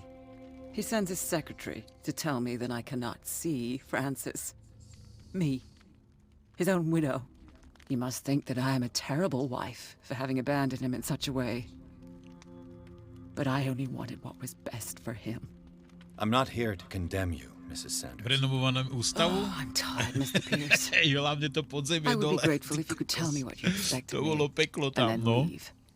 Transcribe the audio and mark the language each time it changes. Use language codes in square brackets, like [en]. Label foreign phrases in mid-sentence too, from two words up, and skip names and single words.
[en] He sends his secretary to tell me that I cannot see Francis. Me, his own widow. He must think that I am a terrible wife for having abandoned him in such a way. But I only wanted what was best for him. I'm not here to condemn you, Mrs. Sanders. [sk] V renovovanom ústavu. [en] Oh, I'm tired, Mr. Pierce. [sk] Hej, hlavne to podzemie [en] I would [sk] dole. [en] be grateful if you could tell me what you expect [sk] To [en] of me, [sk] bolo peklo [en] and [sk] tam, [en] then [sk] no. [en] leave.